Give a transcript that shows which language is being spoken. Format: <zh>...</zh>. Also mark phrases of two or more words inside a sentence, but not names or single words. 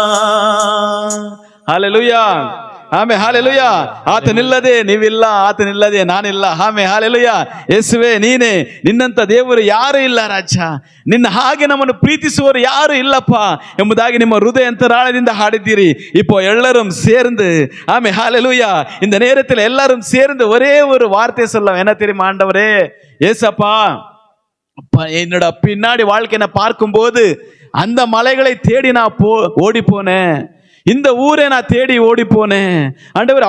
<kn>ಹಲ್ಲೆಲೂಯಾ. ಆಮೆ ಹಾಲೆಲೂಯ. ಆತನಿಲ್ಲದೆ ನೀವಿಲ್ಲ, ಆತನಿಲ್ಲದೆ ನಾನಿಲ್ಲ. ಆಮೆ ಹಾಲೆಲೂಯ. ಯೇಸುವೆ ನೀನೇ, ನಿನ್ನಂತ ದೇವರು ಯಾರು ಇಲ್ಲ ರಾಜ, ನಿನ್ನ ಹಾಗೆ ನಮ್ಮನ್ನು ಪ್ರೀತಿಸುವವರು ಯಾರು ಇಲ್ಲಪ್ಪ ಎಂಬುದಾಗಿ ನಿಮ್ಮ ಹೃದಯ ಅಂತರಾಳದಿಂದ ಹಾಡಿದ್ದೀರಿ.</kn> <ta>இப்போ எல்லாரும் சேர்ந்து ஆமே ஹalleluya இந்த நேரத்தில் எல்லாரும் சேர்ந்து ஒரே ஒரு வார்த்தை சொல்லலாம். என்ன தெரியுமா ஆண்டவரே, ஏசப்பா என்னோட பின்னாடி வாழ்க்கையை பார்க்கும்போது அந்த மலைகளை தேடி நான் ஓடி போனேன், இந்த ஊரை நான் தேடி ஓடி போனேன் ஆண்டவர்.</ta>